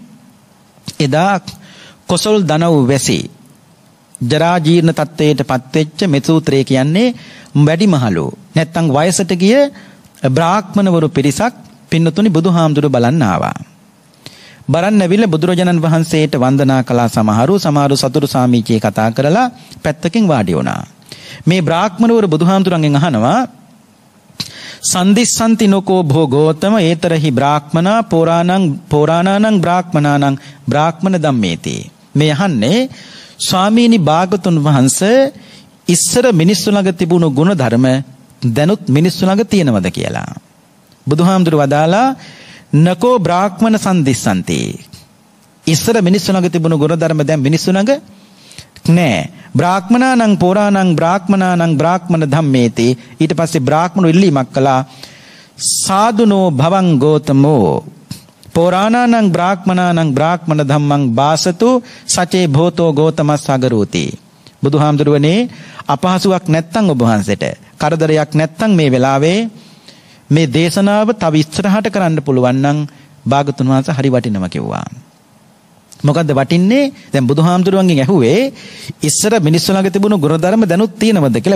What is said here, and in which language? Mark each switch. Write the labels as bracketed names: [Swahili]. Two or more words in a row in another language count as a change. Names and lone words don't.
[Sinhala] එදා කොසල් දනව් වැසි ජරා ජීර්ණ තත්වයටපත් වෙච්ච මේ සූත්‍රය කියන්නේ වැඩිමහලු නැත්තම් වයසට ගිය බ්‍රාහ්මණවරු පිරිසක් පින්නතුනි බුදුහාමුදුරු බලන්න ආවා. බරන්න ඇවිල්ලා බුදුරජාණන් වහන්සේට වන්දනා කළා. සමහරු සතුරු සාමීචියේ කතා කරලා පැත්තකින් වාඩි වුණා. මේ බ්‍රාහ්මණවරු බුදුහාමුදුරන්ගෙන් අහනවා [Pali] සන්දිස්සන්ති නෝකෝ භෝගෝතම ඒතරහි බ්‍රාහ්මනා පෝරාණානං බ්‍රාහ්මනානං බ්‍රාහ්මණ ධම්මේති. [Sinhala] මේ අහන්නේ ස්වාමීනි භාගතුන් වහන්සේ ඉස්සර මිනිස්සු ළඟ තිබුණු ගුණ ධර්ම දැනුත් මිනිස්සු ළඟ තියෙනවද කියලා. බුදුහාමුදුරු වදාලා [Pali] නකෝ බ්‍රාහ්මණ සන්දිස්සන්ති. [Sinhala] ඉස්සර මිනිස්සු ළඟ තිබුණු ගුණ ධර්ම දැන් මිනිස්සු ළඟ නෑ. [Pali] බ්‍රාහ්මනානං පෝරාණං බ්‍රාහ්මනානං බ්‍රාහ්මණ ධම්මේති. [Sinhala] ඊට පස්සේ බ්‍රාහ්මණු ඉල්ලීමක් කළා [Pali] සාදුනෝ භවං ගෝතමෝ පෝරාණානං බ්‍රාහ්මනානං බ්‍රාහ්මණ ධම්මං බාසතු සචේ භෝතෝ ගෝතමස් සගරෝති. [Sinhala] බුදුහාමුදුරුවනේ අපහසුයක් නැත්තම් ඔබ වහන්සේට කරදරයක් නැත්තම් මේ වෙලාවේ මේ දේශනාව තව ඉස්සරහට කරන්න පුළුවන් නම් භාගතුන් වහන්සේ හරි වටිනවා කිව්වා. මොකද්ද වටින්නේ? දැන් බුදුහාමුදුරුවන්ගෙන් ඇහුවේ ඉස්සර මිනිස්සු ළඟ තිබුණු ගුණධර්ම දැනුත් තියෙනවද කියලා.